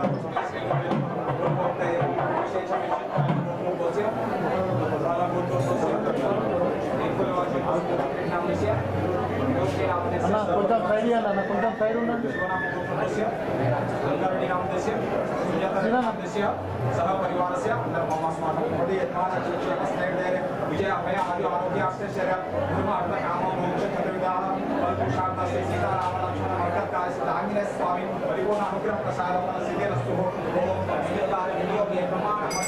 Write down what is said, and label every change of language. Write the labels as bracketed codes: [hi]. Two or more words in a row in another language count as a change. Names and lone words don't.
[te] కొంచెం సైడ్ ఇవ్వాలి, కొంచెం సైడ్ ఉండండి. [sa] सह परिवार से अंदर मम अस्माकं प्रति यत्मान स्नेह विजय अभय आदि आरोग्य आश्चर्य धर्म अर्थ काम मोक्ष चतुर्विधाः फलपुरुषार्थ से सीताराम लक्ष्मण मरकतकाय आंजनेय स्वामी परिपूर्ण अनुग्रह प्रसाद सिद्धिरस्तु ओम विद्यार विनियोग प्रमाण